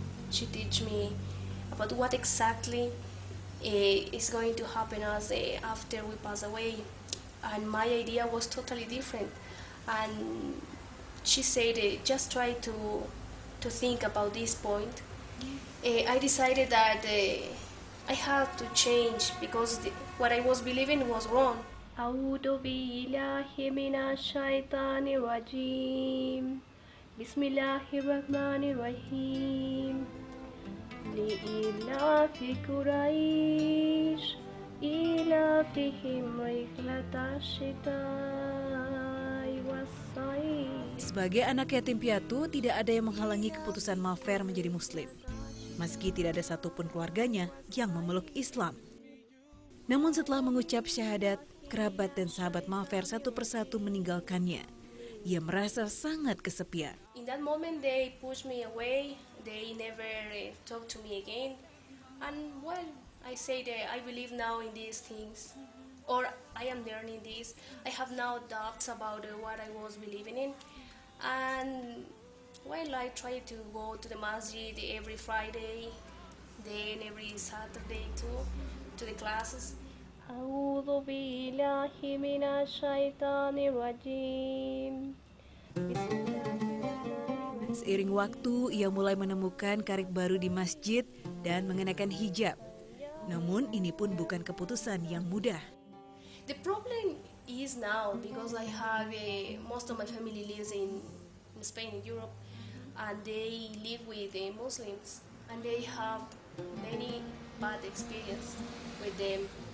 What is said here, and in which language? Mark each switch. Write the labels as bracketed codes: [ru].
[en] She teach me about what exactly is going to happen us after we pass away, and my idea was totally different. And she said, just try to think about this point. I decided that I had to change, because what I was believing was wrong. [ar] أعوذ بالله من الشيطان الرجيم بسم الله الرحمن الرحيم لإيلاف قريش إيلافهم رحلة الشتاء والصيف. [id] Sebagai anak yatim piatu, tidak ada yang menghalangi keputusan Mafer menjadi Muslim. Meski tidak ada satupun keluarganya yang memeluk Islam. Namun setelah mengucap syahadat, kerabat dan sahabat Mafer satu persatu meninggalkannya. Ia merasa sangat kesepian. [en] In that moment they pushed me away. They never talked to me again. And well, I said I believe now in these things, or I am learning this. I have now doubts about what I was believing in. And well, I try to go to the masjid every Friday, then every Saturday too, to the classes. [ar] أعوذ بالله من الشيطان الرجيم. [id] Seiring waktu, ia mulai menemukan karir baru di masjid dan mengenakan hijab. Namun ini pun bukan keputusan yang mudah. [en] The problem is now, because I have most of my family lives in Spain, in Europe, and they live with Muslims, and they have many bad experience with them.